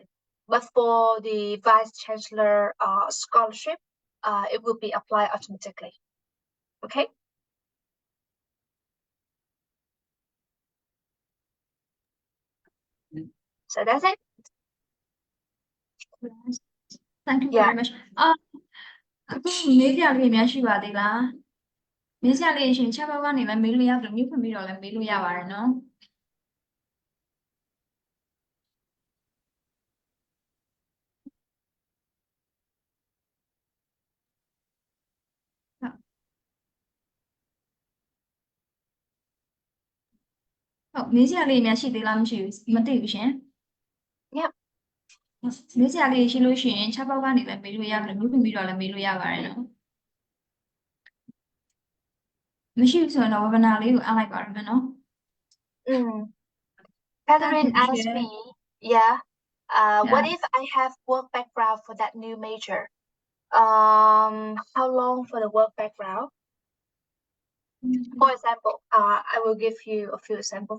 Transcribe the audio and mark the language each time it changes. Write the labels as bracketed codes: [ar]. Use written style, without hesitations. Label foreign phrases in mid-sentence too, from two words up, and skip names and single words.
[en] But for the Vice Chancellor scholarship, it will be applied automatically. Okay. So that's it. Thank you very much. [my] အခုမေးပြလေးများရှိပါသေးလားမေးပြလေးရှင်ချက်ပေါက်ကနေလည်းမေးလို့ရတယ်မြို့ဖွင့်ပြီးတော့လည်းမေးလို့ရပါတယ်နော်ဟုတ်မေးပြလေးများရှိသေးလားမရှိဘူးမသိဘူးရှင် [en] Yep. [my] မေးပြလေးရှိလို့ရှိရင်ချက်ပေါက်ကနေလည်းမေးလို့ရတယ်မြို့ဖွင့်ပြီးတော့လည်းမေးလို့ရပါတယ်နော်မရှိဘူးဆိုရင်တော့ webinar လေးကိုအားလိုက်ပါရမယ်နော် [en] Catherine asked me, what if I have work background for that new major? How long for the work background? For example, I will give you a few examples.